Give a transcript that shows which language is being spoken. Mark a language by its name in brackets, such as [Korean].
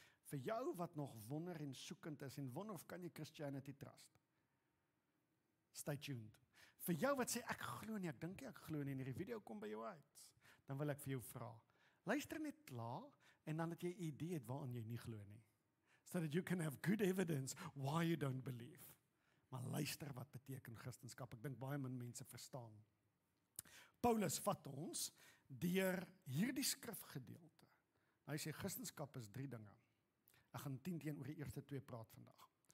[Afrikaans] Vir jou wat nog wonder en soekend is en wonder of kan jy Christianity trust. [English] Stay tuned. [Afrikaans] Vir jou wat sê ek glo nie, ek dink nie ek glo nie en hierdie video kom by jou uit, dan wil ek vir jou vra. Luister net klaar en dan dat jy 'n idee het waaraan jy nie glo nie. [English] So that you can have good evidence why you don't believe. [Afrikaans] Maar luister wat beteken Christendom. Ek dink baie min mense verstaan. Paulus vat ons deur hierdie skrifgedeelte. Hy sê Christendom is 3 dinge. Ek gaan 10 teenoor die eerste 2 praat vandag.